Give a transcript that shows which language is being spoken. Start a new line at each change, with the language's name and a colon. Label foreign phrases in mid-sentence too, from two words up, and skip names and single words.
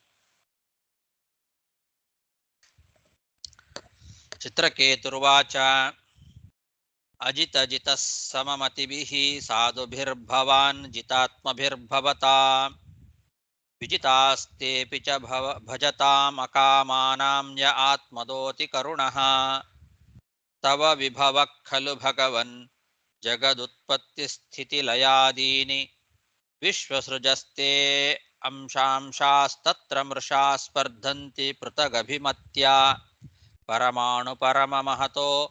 Sanskrit: ಚಿತ್ರಕೇತುರ್ವಾಚ ಅಜಿತ ಸಮಮತಿಭಿಃ ಸಾಧುಭಿರ್ಭವಾನ್ ಜಿತಾತ್ಮಭಿರ್ಭವತಾ ವಿಜಿತಾಸ್ತೇಪಿ ಚ ಭಜತಾಂ ಅಕಾಮಾನಾಂ ಯ ಆತ್ಮದೋತಿ ಕರುಣಃ ತವ ವಿಭವಃ ಖಲು ಭಗವನ್ ಜಗದುತ್ಪತ್ತಿ ಸ್ಥಿತಿ ಲಯಾದೀನಿ ವಿಶ್ವಸೃಜಸ್ತೆ ಅಂಶಾಂಶಾಸ್ತತ್ರ ಮೃಷಾ ಸ್ಪರ್ಧಂತಿ ಪೃಥಗಭಿಮತ್ಯ ಪರಮಾಣು ಪರಮಮಹತೋ